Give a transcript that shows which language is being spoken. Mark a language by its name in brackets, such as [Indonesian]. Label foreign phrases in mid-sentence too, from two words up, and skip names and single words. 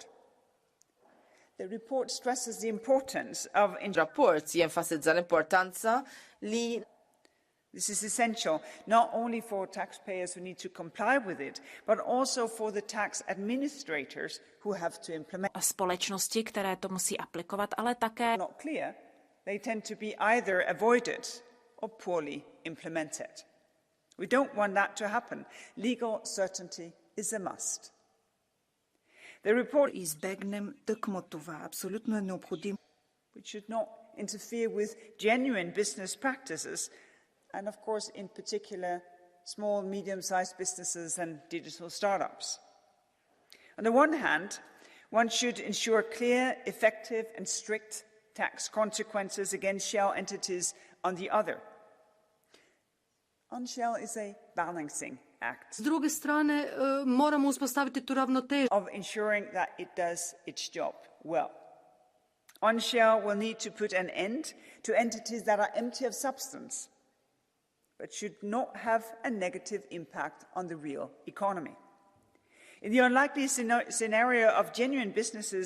[English] The report stresses the importance of... [Maltese] Rapport jenfasizza l-importanza li [English] This is essential not only for taxpayers who need to comply with it, but also for the tax administrators who have to implement. [Czech] Společnosti, které to musí aplikovat, ale také [English] not clear they tend to be either avoided or poorly implemented. We don't want that to happen. Legal certainty is a must. The report [Bulgarian] избегнем тъкмо това. Абсолютно е необходимо. [English] Which should not interfere with genuine business practices and, of course, in particular, small, medium-sized businesses and digital startups. On the one hand, one should ensure clear, effective and strict tax consequences against shell entities on the other. On-shell is a balancing act. [Croatian] S druge strane, moramo uspostaviti tu ravnotežu. [English] Of ensuring that it does its job well. On-shell will need to put an end to entities that are empty of substance, but should not have a negative impact on the real economy. In the unlikely scenario of genuine businesses,